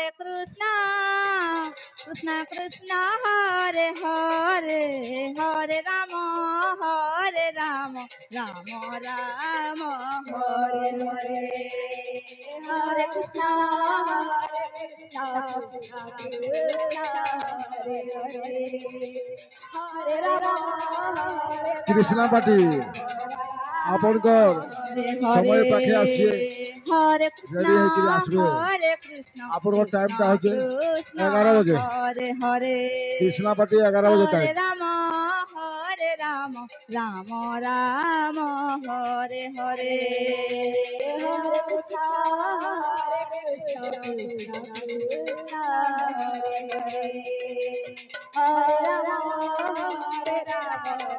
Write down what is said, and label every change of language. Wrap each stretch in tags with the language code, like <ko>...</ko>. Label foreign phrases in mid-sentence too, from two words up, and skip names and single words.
<sa>कृष्ण कृष्ण हरे हरे हरे राम राम राम हरे हरे हरे कृष्ण कृष्ण कृष्ण हरे हरे हरे राम,</sa> <bn>কৃষ্ণা পার্টি আপনার সময় পাখে আসছে</bn> <sa>हरे कृष्ण,</sa> <bn>রেডি হয়ে আসবে</bn> <sa>हरे कृष्ण,</sa> <bn>আপনার টাইমটা হচ্ছে</bn> <sa>Krishna</sa> <bn>11 বাজে</bn> <sa>हरे हरे,</sa> <bn>কৃষ্ণা পার্টি 11 বাজে টাইম</bn> <sa>हरे राम राम राम हरे हरे हरे कृष्ण कृष्ण कृष्ण हरे हरे हरे राम राम</sa>